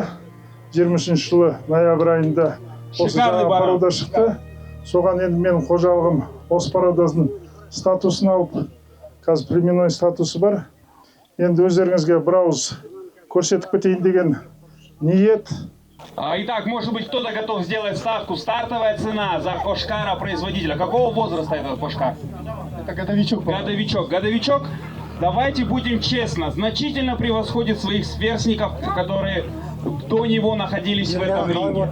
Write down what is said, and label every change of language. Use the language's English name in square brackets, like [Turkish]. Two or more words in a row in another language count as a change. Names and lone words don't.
[Kazakh] 23 жылы ноябрь айында осы жаңа порода шықты. Соған енді менің қожалығым осы породасының статусын алып, қазір племенной статусы бар. Енді өздеріңізге бір ауыз көрсетіп кетейін деген ниет. [Russian] Итак, может быть, кто-то готов сделать ставку. Стартовая цена за кошкара производителя. Какого возраста этот кошкар? Это годовичок. Годовичок, давайте будем честно, значительно превосходит своих сверстников, которые до него находились в этом ринге.